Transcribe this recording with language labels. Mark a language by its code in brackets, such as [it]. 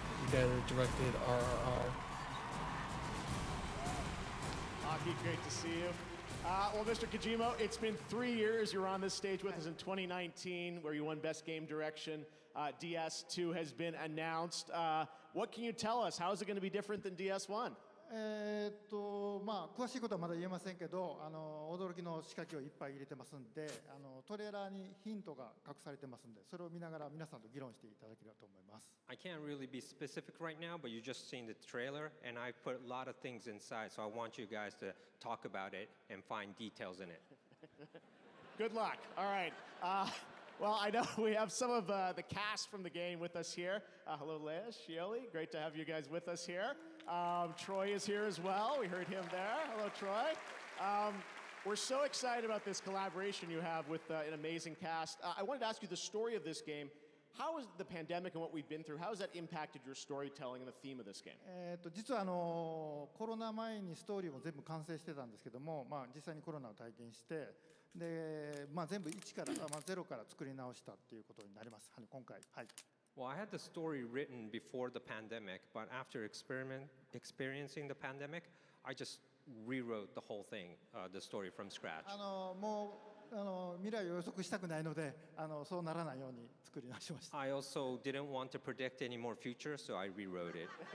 [en] The guy that directed RRR. Aki, great to see you. Well, Mr. Kojima, it's been 3 years. You were on this stage with us in 2019, where you won Best Game Direction. DS2 has been announced. What can you tell us? How is it going to be different than DS1? [ja] まあ詳しいことはまだ言えませんけど、驚きの仕掛けをいっぱい入れてますんで、トレーラーにヒントが隠されてますんで、それを見ながら皆さんと議論していただければと思います。 [en] I can't really be specific right now, but you just seen the trailer, and I put a lot of things inside, so I want you guys to talk about it and find details in it. Good luck. All right. Well, I know we have some of the cast from the game with us here. Hello, Leia, Shioli. Great to have you guys with us here. Troy is here as well. We heard him there. Hello, Troy. We're so excited about this collaboration you have with an amazing cast. I wanted to ask you the story of this game. How has the pandemic and what we've been through, how has that impacted your storytelling and the theme of this game? [ja] 実はコロナ前にストーリーも全部完成してたんですけども、まあ実際にコロナを体験して、で、まあ全部一から、まあゼロから作り直したっていうことになります。今回、はい。 [en] Well, I had the story written before the pandemic, but after experiencing the pandemic, I just rewrote the whole thing, the story from scratch. [ja] もう未来を予測したくないので、そうならないように作り直しました。 [en] I also didn't want to predict any more future, so I rewrote it.